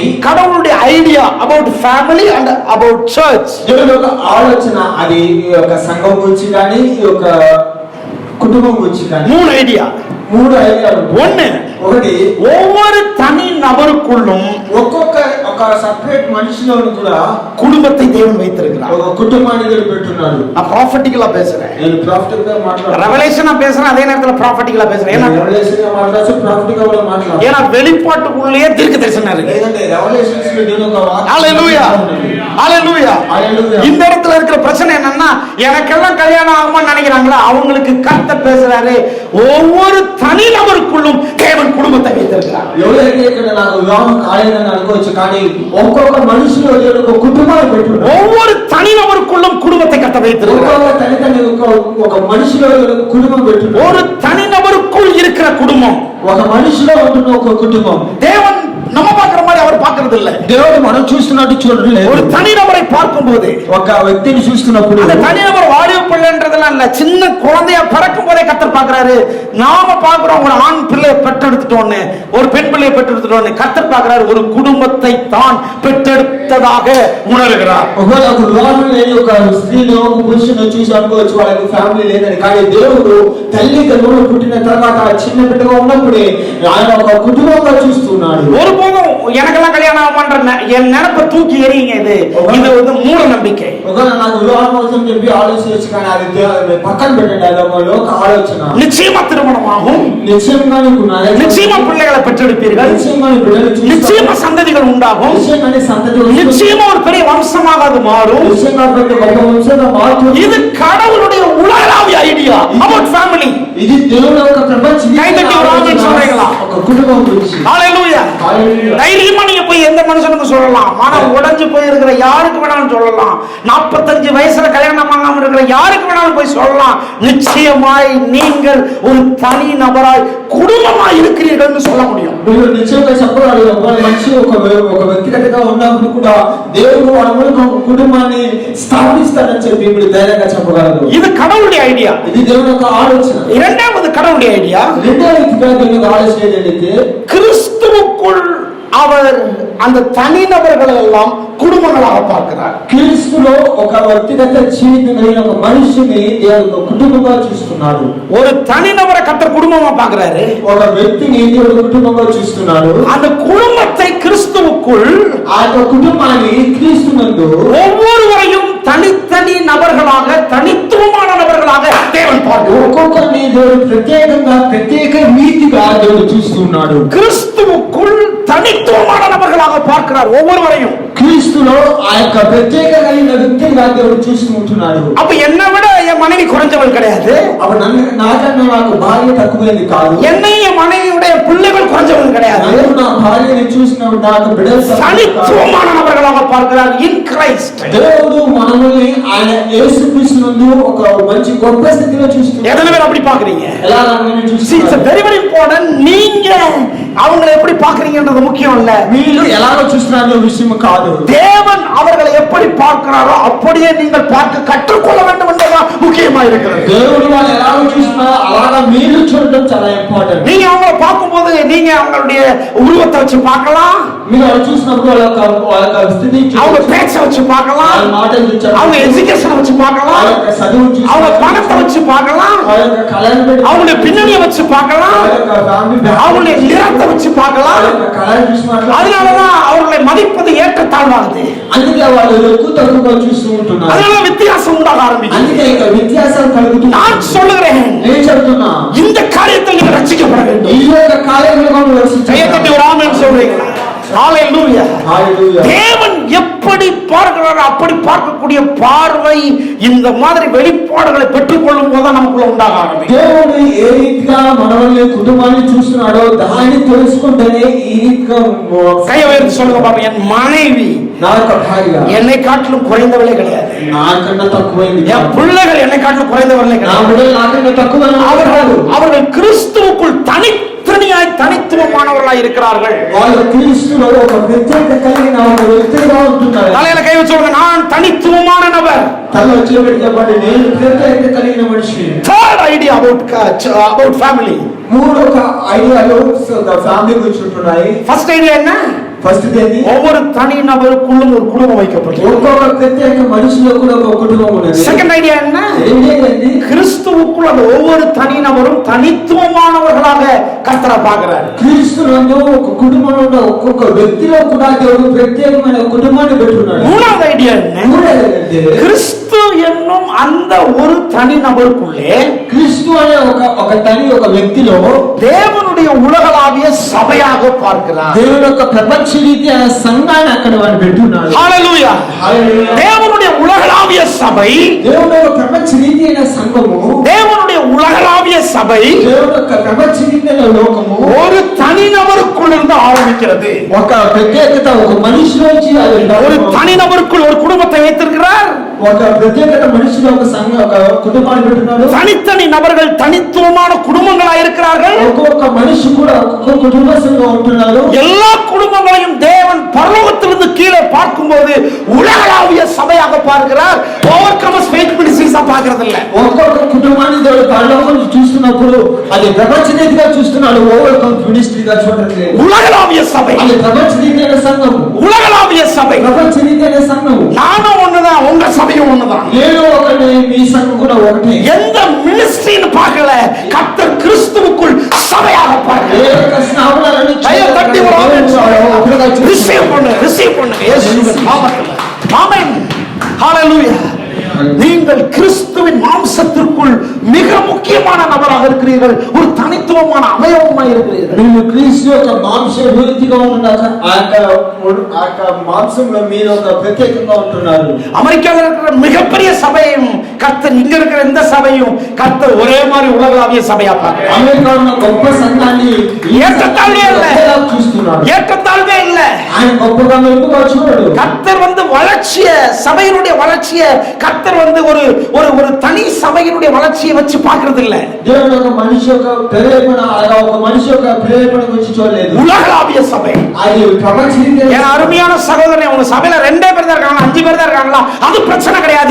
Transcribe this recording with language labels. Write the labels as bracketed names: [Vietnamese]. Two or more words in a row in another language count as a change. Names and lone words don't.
[English] கடவுளுடைய idea about family and about church. [Telugu] దేవుని యొక్క ఆలోచన అది ఈ యొక్క సంఘం గురించి కానీ ఈ యొక్క కుటుంబం గురించి కానీ [Tamil] மூணு ஐடியா. [Telugu] 3 ఐడియాలు. ఒకటి, [Tamil] ஒவ்வொரு தனி நபருக்குள்ளும் [Telugu] ఒక్కొక్క ఒక సెపరేట్ మనిషిలోను కూడా [Tamil] குடும்பத்தை தேவன் வைத்திருக்கிறார். [Telugu] ఒక కుటుంబాన్ని దేవుడు పెట్టున్నాడు. [Tamil] நான் ப்ராஃபெட்டிக்கலா பேசுறேன். [Telugu] నేను ప్రాఫిటిక్ గా మాట్లాడుతున్నాను. [Tamil] ரெவலேஷனா பேசுறேன், அதே நேரத்துல ப்ராஃபெட்டிக்கலா பேசுறேன். ஏன்னா [Telugu] రెవల్యూషన్ గా మాట్లాడచ్చు, ప్రాఫిటిక్ గా కూడా మాట్లాడచ్చు. [Tamil] ஏன்னா வெளிப்பாட்டுக்குள்ளேயே தீர்க்கதரிசனம் இருக்கு. [Telugu] లేదంటే రెవల్యూషన్స్ లో దేవుని యొక్క వాక్యం. [Tamil] ஹalleluya ஹalleluya. [Telugu] హల్లెలూయా. [Tamil] இந்த இடத்துல இருக்கிற பிரச்சனை என்னன்னா, எனக்கெல்லாம் கல்யாணம் ஆகும்னு நினைக்கிறாங்களா, அவங்களுக்கு கர்த்தர் பேசுறாரு, ஒவ்வொரு தனி நபருக்குள்ளும் தேவன் குடும்பத்தை வைத்திருக்கிறார். [Telugu] ఎవరైతే ఇక్కడ నాకు వివాహం కాలేదని అనుకోవచ్చు, కానీ ఒక్కొక్క మనిషిలో దేవుడు ఒక కుటుంబాన్ని పెట్టున్నాడు. [Tamil] ஒவ்வொரு தனி நபருக்குள்ளும் குடும்பத்தை கர்த்தர் வைத்திருக்கிறார். [Telugu] ఒక్కొక్క తల్లిదండ్రి ఒక మనిషిలో కుటుంబం పెట్టున్నాడు. [Tamil] ஒரு தனி நபருக்குள் இருக்கிற குடும்பம், [Telugu] ఒక మనిషిలో ఉంటున్న ఒక కుటుంబం [Tamil] தேவன் நம்ம பார்க்கிற மாதிரி அவர் பார்க்கிறது இல்ல. [Telugu] దేవుడు మనం చూస్తున్నట్టు చూడలేదు. [Tamil] ஒரு தனி நபரை பார்க்கும்போது, [Telugu] ఒక వ్యక్తిని చూస్తున్నప్పుడు [Tamil] அந்த தனி நபர் வாலிப பிள்ளைன்றதெல்லாம் இல்ல, சின்ன குழந்தையா பிறக்கும் போதே கர்த்தர் பார்க்கிறாரு. நாம பார்க்கிறோம் ஒரு ஆண் பிள்ளையை பெற்றெடுத்துட்டோன்னு, ஒரு பெண் பிள்ளையை பெற்றெடுத்துட்டோன்னு. கர்த்தர் பார்க்கிறாரு ஒரு குடும்பத்தை தான் பெற்றெடுத்ததாக உணர்கிறார். [Telugu] ఒకవేళ ఒక వివాహం లేని ఒక స్త్రీని ఒక పురుషుని చూసి అనుకోవచ్చు వాళ్ళకి ఫ్యామిలీ లేదని, కానీ దేవుడు తల్లిదండ్రులు పుట్టిన తర్వాత చిన్న బిడ్డగా ఉన్నప్పుడే ఆయన ఒక కుటుంబంగా చూస్తున్నాడు. [Tamil] ஒருபோதும் எனக்கெல்லாம் கல்யாணம் ஆகும்ன்ற என் நினைப்பை தூக்கி எறியுங்க. இது வந்து மூட நம்பிக்கை. [Telugu] ఒకవేళ నాకు వివాహం కోసం చెప్పి ఆలోచించవచ్చు, కానీ అది పక్కన పెట్టండి. అది ఒక లోక ఆలోచన. [Tamil] நிச்சயமா திருமணம் ஆகும், [Telugu] నిశ్చయంగా [Tamil] நிச்சயமா பிள்ளைகளை பெற்றெடுப்பீர்கள், [Telugu] నిశ్చయంగా [Tamil] நிச்சயமா சந்ததிகள் உண்டாகும், [Telugu] నిశ్చయంగానే సంతతి [Tamil] நிச்சயமா ஒரு பெரிய வம்சமாக அது மாறும். [Telugu] నిశ్చయంగా గొప్ప వంశంగా మారుతుంది. [Tamil] இது கடவுளுடைய உலகளாவிய [English] idea about family. [Telugu] ఇది దేవుని యొక్క ప్రపంచ [Tamil] கைதட்டி ஒரு ஆமென் சொல்றீங்களா? [Telugu] ఒక కుటుంబం గురించి. [Tamil] ஹalleluya. [Telugu] హల్లెలూయా. [Tamil] தைரியமா நீங்க போய் எந்த மனுஷனுக்கு சொல்லலாம். மனம் உடைஞ்சு போய் இருக்கிற யாருக்கு வேணாலும் சொல்லலாம். 45 வயசுல கல்யாணம் ஆகாம இருக்கிற யாருக்கு வேணாலும் போய் சொல்லலாம். நிச்சயமாய் நீங்கள் ஒரு தனி நபராய் குடும்பமாய் இருக்கிறீர்கள்னு சொல்ல முடியும். [Telugu] మీరు నిజంగా చెప్పగలరు. ఒక మనిషి ఒక వ్యక్తిగతంగా ఉన్నప్పుడు కూడా దేవుడు మనకు ఒక కుటుంబాన్ని స్థాపిస్తాడని చెప్పి ఇప్పుడు ధైర్యంగా చెప్పగలరు. [Tamil] இது கடவுளுடைய ஐடியா. [Telugu] ఇది దేవుని యొక్క ఆలోచన. [Tamil] இரண்டாவது கடவுளுடைய ஐடியா, [Telugu] రెండో వ్యక్తిగా దేవుని యొక్క ఆలోచన ఏంటంటే [Tamil] கிறிஸ்துவுக்குள் அவர் அந்த தனிநபர்களை எல்லாம் குடும்பங்களாக பார்க்கிறார். [Telugu] క్రీస్తులో ఒక వ్యక్తిగత జీవితం కలిగిన ఒక మనిషిని దేవుడు ఒక కుటుంబంగా చూస్తున్నాడు. [Tamil] ஒரு தனிநபரை கர்த்தர் குடும்பமா பார்க்கிறாரு. [Telugu] ఒక వ్యక్తిని దేవుడు కుటుంబంగా చూస్తున్నాడు. [Tamil] அந்த குடும்பத்தை கிறிஸ்துவுக்குள், [Telugu] ఆ యొక్క కుటుంబాన్ని క్రీస్తునందు [Tamil] ஒவ்வொருவரையும் தனித்தனி நபர்களாக, தனித்துவமான நபர்களாக தேவன் பார்க்கிறார். [Telugu] ఒక్కొక్కరిని దేవుడు ప్రత్యేకంగా ప్రత్యేక రీతిగా దేవుడు చూస్తున్నాడు. [Tamil] கிறிஸ்துவுக்குள் தனித்துவமான நபர்களாக பார்க்கிறார் ஒவ்வொருவரையும். [Telugu] క్రీస్తులో ఆ యొక్క ప్రత్యేక కలిగిన వ్యక్తిగా దేవుడు చూస్తున్నాడు. [Tamil] அப்ப என்னை விட என் மனைவி குறைஞ்சவள் கிடையாது. [Telugu] అప్పుడు నాకన్నా నాకు భార్య తక్కువైంది కాదు. [Tamil] என்னை என் மனைவியுடைய பிள்ளைகள் குறைஞ்சவள் கிடையாது. [Telugu] నేను నా భార్యని చూసినప్పుడు నాకు బిడ్డలు [Tamil] தனித்துவமான நபர்களாக பார்க்கிறார் [English] in Christ. [Telugu] దేవుడు మనల్ని ఆయన యేసుక్రీస్తునందు ఒక మంచి గొప్ప స్థితిలో చూస్తున్నాడు. [Tamil] எத்தனை பேர் அப்படி பாக்குறீங்க? [Telugu] ఎలా మనం చూస్తున్నాం? [English] very very important. [Tamil] நீங்க அவங்களை எப்படி பாக்குறீங்கன்றது முக்கியம் இல்ல. [Telugu] మీరు ఎలాగో చూస్తున్నారో విషయం కాదు. [Tamil] தேவன் அவர்களை எப்படி பார்க்கிறாரோ அப்படியே நீங்கள் பார்க்க கற்றுக்கொள்ள வேண்டும் என்பதுதான் முக்கியமா இருக்கிறது. [Telugu] దేవుడు వాళ్ళు ఎలాగో చూస్తున్నారో అలాగా మీరు చూడడం చాలా ఇంపార్టెంట్. [Tamil] நீங்க அவங்களை பார்க்கும்போது நீங்க அவங்களுடைய உருவத்தை வச்சு பார்க்கலாம். [Telugu] మీరు అలా చూసినప్పుడు వాళ్ళ స్థితి [Tamil] அவங்க பேச்சை வச்சு பார்க்கலாம். [Telugu] వాళ్ళ మాటలు చూసి [Tamil] அவங்க எஜுகேஷனை வச்சு பார்க்கலாம். [Telugu] వాళ్ళ చదువు చూసి [Tamil] அவங்க பணத்தை வச்சு பார்க்கலாம். [Telugu] వాళ్ళ కళను పెట్టి [Tamil] அவங்களுடைய பின்னணியை வச்சு பார்க்கலாம். [Telugu] వాళ్ళ ఫ్యామిలీ [Tamil] அவங்களுடைய நிறத்தை வச்சு பார்க்கலாம். [Telugu] వాళ్ళ కళను చూసి మాట్లాడాలి. [Tamil] அதனாலதான் அவர்களை மதிப்பது ஏற்றத்தாழ்வாகுது. [Telugu] అందుకే వాళ్ళు ఎక్కువ తక్కువగా చూస్తూ ఉంటున్నారు. [Tamil] அதனால வித்தியாசம் உண்டாக ஆரம்பிக்கும். [Telugu] అందుకే ఇక వ్యత్యాసాలు కలుగుతున్నాయి. [Tamil] நான் சொல்லுகிறேன், [Telugu] నేను చెప్తున్నా [Tamil] இந்த காரியத்தில் நீங்க ரட்சிக்கப்பட வேண்டும். [Telugu] ఈ యొక్క కార్యక్రమంలో [Tamil] கையத்தட்டி ஒரு ஆமென் சொல்றீங்களா? ஹalleluya. [Telugu] హల్లెలూయా. [Tamil] தேவன் எப்படி பார்க்கிறாரோ அப்படி பார்க்கக்கூடிய பார்வை இந்த மாதிரி வெளிப்பாடுகளை பெற்றுக்கொள்ளும் போது நமக்குள்ள உண்டாக ஆரம்பிக்கும். [Telugu] దేవుడు ఏ రీతిగా మనల్ని కుటుంబాన్ని చూస్తున్నాడో దాన్ని తెలుసుకుంటేనే ఈ రీతిగా [Tamil] கையை உயர்த்தி சொல்லுங்க பாப்பா. என் மனைவி [Telugu] నా యొక్క భార్య [Tamil] என்னை காட்டிலும் குறைந்தவளே கிடையாது. [Telugu] నాకన్నా తక్కువైంది. [Tamil] என் பிள்ளைகள் என்னை காட்டிலும் குறைந்தவர்களே [Telugu] నా [Tamil] கிடையாது. [Telugu] బిడ్డలు నాకన్నా తక్కువ. [Tamil] அவர்கள் கிறிஸ்துவுக்குள் தனித்தனியாய் தனித்துவமானவர்களாய் இருக்கிறார்கள். [Telugu] వాళ్ళు క్రీస్తులో ఒక ప్రత్యేక కలిగిన ఒక వ్యక్తిగా ఉంటున్నారు. [Tamil] தலையில கை வச்சு சொல்லுங்க, நான் தனித்துவமான நபர். [Telugu] తల వచ్చి చెప్పండి, నేను ప్రత్యేక కలిగిన మనిషి. [English] Third idea about family. [Telugu] మూడు ఒక ఐడియాలు ఫ్యామిలీ గురించి ఉంటున్నాయి. [English] First idea [Tamil] என்ன? [Telugu] ఫస్ట్ ఏంటి? [Tamil] ஒவ்வொரு தனி நபருக்குள்ளும் ஒரு குடும்பம் வைக்கப்பட்டிருக்கு. [Telugu] ఒక్కొక్క ప్రత్యేక మనిషిలో కూడా ఒక కుటుంబం ఉన్నది. [English] second idea [Tamil] என்ன? [Telugu] రెండేది [Tamil] கிறிஸ்துவுக்குள் அந்த ஒவ்வொரு தனி நபரும் தனித்துவமானவர்களாக கர்த்தரை பார்க்கிறார். [Telugu] క్రీస్తునందు ఒక కుటుంబంలో ఉన్న ఒక్కొక్క వ్యక్తిలో కూడా దేవుడు ప్రత్యేకమైన కుటుంబాన్ని పెట్టున్నాడు. [Tamil] மூணாவது ஐடியா என்ன? [Telugu] మూడేది [Tamil] கிறிஸ்து என்னும் அந்த ஒரு தனி நபருக்குள்ளே [Telugu] క్రీస్తు అనే ఒక తని ఒక వ్యక్తిలో [Tamil] தேவனுடைய உலகளாவிய சபையாக பார்க்கிறார். [Telugu] దేవుని యొక్క ప్రపంచ రీతి అనే సంఘాన్ని అక్కడ వాడు పెట్టున్నాడు. హల్లెలూయా. హల్లెలూయా. [Tamil] தேவனுடைய உலகளாவிய சபை, [Telugu] దేవుని యొక్క ప్రపంచ రీతి అయిన సంఘము, [Tamil] தேவனுடைய உலகளாவிய சபை [Telugu] దేవుని యొక్క ప్రపంచ రీతి అయిన లోకము [Tamil] ஒரு தனிநபருக்குள் இருந்து ஆரம்பிக்கிறது. [Telugu] ఒక ప్రత్యేకత ఒక మనిషిలోంచి [Tamil] ஒரு தனிநபருக்குள் ஒரு குடும்பத்தை வைத்திருக்கிறார். [Telugu] ఒక ప్రత్యేకత మనిషిలో ఒక సంఘం ఒక కుటుంబాన్ని పెట్టున్నాడు. [Tamil] தனித்தனி நபர்கள் தனித்துவமான குடும்பங்களாக இருக்கிறார்கள். [Telugu] ఒక్కొక్క మనిషి కూడా ఒక్కొక్క కుటుంబ సంఘం ఉంటున్నారు. [Tamil] எல்லா குடும்பங்களையும் தேவன் பரலோகத்திலிருந்து கீழே பார்க்கும்போது உலகளாவிய சபையாக பார்க்கிறார். ஓவர்கமர்ஸ் ஃபெய்த் மினிஸ்ட்ரீஸா பார்க்கிறது இல்ல. [Telugu] ఒక్కొక్క కుటుంబాన్ని దేవుడు పరలోకం చూస్తున్నప్పుడు అది ప్రపంచ రీతిగా చూస్తున్నాడు. ఓవర్కమ్ మినిస్ట్రీగా చూడట్లేదు. [Tamil] உலகளாவிய சபை, [Telugu] అది ప్రపంచ రీతియైన సంఘం. [Tamil] உலகளாவிய சபை. [Telugu] ప్రపంచ రీతియైన సంఘం. [Tamil] நானும் ஒண்ணுதான், உங்க சபையும் ஒண்ணுதான். [Telugu] నేను ఒకటి, మీ సంఘం కూడా ఒకటే. [Tamil] எந்த மினிஸ்ட்ரின்னு பார்க்கல, கர்த்தர் கிறிஸ்துவுக்குள் சபையாக பார்க்கிறார். [Telugu] ఏ యొక్క స్నావనాలను [Tamil] கையை தட்டி ஒரு ஆமென் சொல்லுங்க. ரிசீவ் பண்ணுங்க இயேசுவின் நாமத்தில். ஆமென். ஹalleluya. நீங்க நீங்கள் கிறிஸ்துவின் மாம்சத்திற்குள் மிக முக்கியமான நபராக இருக்கிறீர்கள், ஒரு தனித்துவமான அவயவமாக இருக்கிறீர்கள். [Telugu] మీరు క్రీస్తు యొక్క మాంస విరుద్ధిగా ఉన్నాక ఆ యొక్క మాంసంలో మీరు ఒక ప్రత్యేకంగా ఉంటున్నారు. [Tamil] அமெரிக்காவில் இருக்கிற மிகப்பெரிய சபையும் கர்த்தர் இங்க இருக்கிற இந்த சபையும் கர்த்தர் ஒரே மாதிரி உலகளாவிய சபையா பார்க்கிறார். [Telugu] అమెరికా ఉన్న గొప్ప సంఘాన్ని [Tamil] ஏற்றத்தாழ்வே இல்ல, [Telugu] చూస్తున్నాడు. [Tamil] ஏற்றத்தாழ்வே இல்ல. [Telugu] ఆయన గొప్పగా మెరుగుగా చూడడు. [Tamil] கர்த்தர் வளர்ச்சிய, சபையினுடைய வளர்ச்சிய கர்த்தர் ஒரு ஒரு தனி சபையினுடைய வளர்ச்சியை வச்சு பார்க்கிறது இல்ல. [Telugu] దేవుడు ఒక మనిషి యొక్క ప్రేరేపణ అలా ఒక మనిషి యొక్క ప్రేరేపణ గురించి చూడలేదు. [Tamil] உலகளாவிய சபை. [Telugu] అది ప్రపంచీయ. [Tamil] என் அருமையான சகோதரனே, உங்க சபையில 2 பேர் தான் இருக்காங்க, 5 பேர் தான் இருக்காங்களா, அது பிரச்சனை கிடையாது.